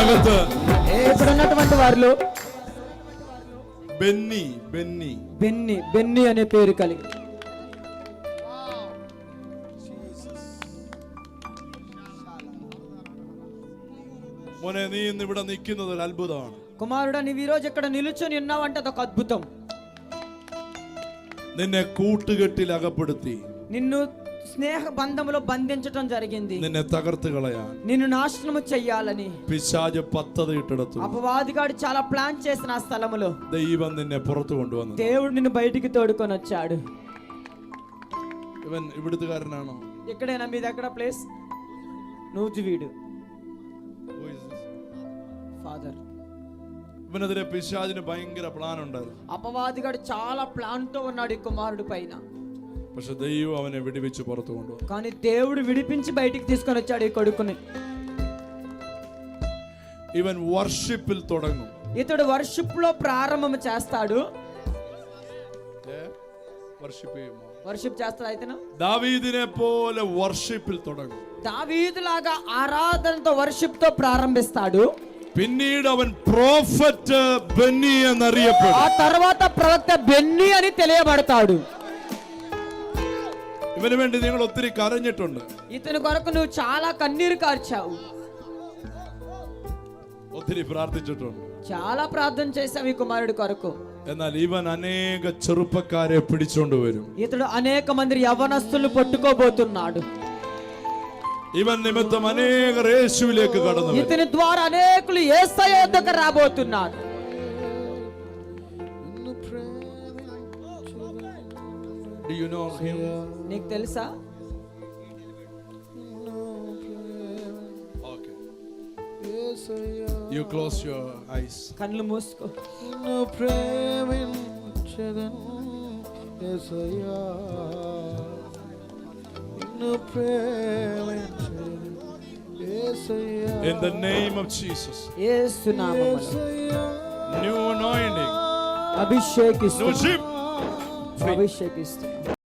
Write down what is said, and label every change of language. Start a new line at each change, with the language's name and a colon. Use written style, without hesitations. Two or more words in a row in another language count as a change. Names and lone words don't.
Malayalam: സ്ഥലത്ത്
Telugu: ఇక్కడ ఉన్నటువంటి వారిలో బెన్నీ బెన్నీ అనే పేరు కలిగి
Malayalam: മോനെ നീ ഇന്ന് ഇവിടെ നിൽക്കുന്നത് ഒരു അത്ഭുതമാണ്.
Telugu: కుమారుడా నీవు ఈ రోజు ఇక్కడ నిలుచొని ఉన్నావంటే అదొక అద్భుతం.
Malayalam: നിന്നെ കൂട്ടുകെട്ടിൽ അകപ്പെടുത്തി
Telugu: నిన్ను స్నేహ బంధములో బంధించడం జరిగింది.
Malayalam: നിന്നെ തകർത്ത് കളയാൻ
Telugu: నిన్ను నాశనము చేయాలని
Malayalam: പിശാച് പദ്ധതി ഇട്ടെടുത്തു.
Telugu: అపవాదిగాడు చాలా ప్లాన్ చేసిన ఆ స్థలములో
Malayalam: ദൈവം നിന്നെ പുറത്തു കൊണ്ടുവന്നു.
Telugu: దేవుడు నిన్ను బయటికి తోడుకొని వచ్చాడు.
Malayalam: ഇവൻ ഇവിടുത്തുകാരനാണോ?
Telugu: ఎక్కడైనా మీ దగ్గర ప్లేస్ నూజివీడు ఫాదర్.
Malayalam: ഇവനെതിരെ പിശാചിന് ഭയങ്കര പ്ലാൻ ഉണ്ടായിരുന്നു.
Telugu: అపవాదిగాడు చాలా ప్లాన్ తో ఉన్నాడు ఈ కుమారుడి పైన.
Malayalam: പക്ഷെ ദൈവം അവനെ വിടുവിച്ച് പുറത്തു കൊണ്ടുവന്നു.
Telugu: కానీ దేవుడు విడిపించి బయటికి తీసుకొని వచ్చాడు ఈ కొడుకుని.
Malayalam: ഇവൻ വർഷിപ്പിൽ തുടങ്ങും.
Telugu: ఇతడు వర్షిప్ లో ప్రారంభం చేస్తాడు. వర్షిప్ చేస్తాడు. అయితే
Malayalam: దావీదిനെ പോലെ വർഷിപ്പിൽ തുടങ്ങും.
Telugu: దావీదులాగా ఆరాధనతో వర్షిప్ తో ప్రారంభిస్తాడు.
Malayalam: പിന്നീട് അവൻ പ്രോഫറ്റ് ബെന്നി എന്നറിയപ്പെടും.
Telugu: ఆ తర్వాత ప్రవక్త బెన్నీ అని తెలియబడతాడు.
Malayalam: ഇവന് വേണ്ടി നിങ്ങൾ ഒത്തിരി കരഞ്ഞിട്ടുണ്ട്.
Telugu: ఇతని కొరకు నువ్వు చాలా కన్నీరు కార్చావు.
Malayalam: ഒത്തിരി പ്രാർത്ഥിച്ചിട്ടുണ്ട്.
Telugu: చాలా ప్రార్థన చేశావు ఈ కుమారుడి కొరకు.
Malayalam: എന്നാൽ ഇവൻ അനേക ചെറുപ്പക്കാരെ പിടിച്ചോണ്ട് വരും.
Telugu: ఇతడు అనేక మంది యవ్వనస్తులను పట్టుకోబోతున్నాడు.
Malayalam: ഇവൻ നിമിത്തം അനേകർ യേശുവിലേക്ക് കടന്നു വരും.
Telugu: ఇతని ద్వారా అనేకులు యేసయ్య యొద్దకు రాబోతున్నారు.
English: Do you know him?
Telugu: నీకు తెలుసా?
English: Okay. You close your eyes.
Telugu: కళ్ళు మూసుకో.
English: In the name of Jesus.
Telugu: యేసు నామములో
English: New anointing.
Telugu: అభిషేకిస్తు.
English: New ship.
Telugu: అభిషేకిస్తు.